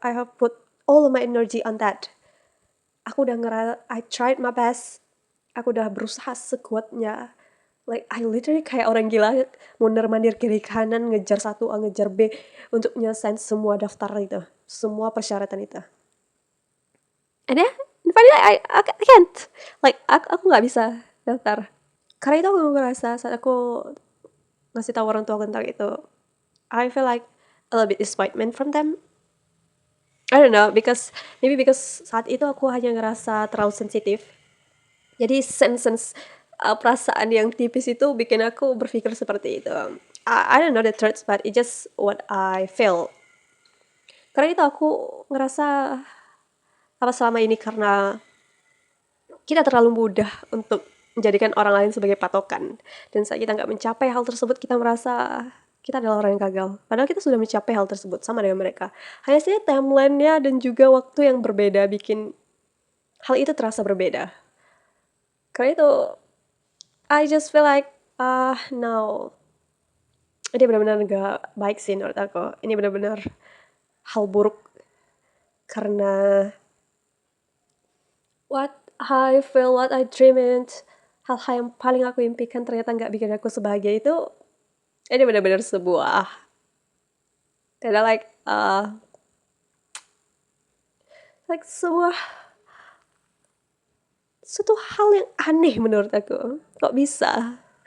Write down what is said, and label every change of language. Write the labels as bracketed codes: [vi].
[en] I have put all of my energy on that. [id] Aku udah [en] I tried my best. [id] Aku udah berusaha sekuatnya. [en] Like, I literally [id] kayak orang gila, mondar-mandir kiri kanan, ngejar satu A, ngejar B, untuk nyelesain semua daftar itu, semua persyaratan itu. [en] And then, finally I can't. Like, [id] aku nggak bisa daftar. Karena itu aku ngerasa saat aku ngasih tahu orang tua tentang itu, [en] I feel like a little bit disappointment from them. I don't know, because [id] saat itu aku hanya ngerasa terlalu sensitif. Jadi sense perasaan yang tipis itu bikin aku berpikir seperti itu. [en] I don't know the truth, but it just what I feel. [id] Karena itu aku ngerasa apa selama ini karena kita terlalu mudah untuk menjadikan orang lain sebagai patokan. Dan saat kita nggak mencapai hal tersebut, kita merasa kita adalah orang yang gagal. Padahal kita sudah mencapai hal tersebut sama dengan mereka. Hanya saja timeline-nya dan juga waktu yang berbeda bikin hal itu terasa berbeda. Karena itu, [en] I just feel like, no. [id] Ini benar-benar gak baik sih menurut aku. Ini benar-benar hal buruk. Karena [en] what I feel, what I dreamed, [id] hal-hal yang paling aku impikan ternyata gak bikin aku sebahagia itu, ini benar-benar sebuah, like sebuah suatu hal yang aneh menurut aku. Kok bisa?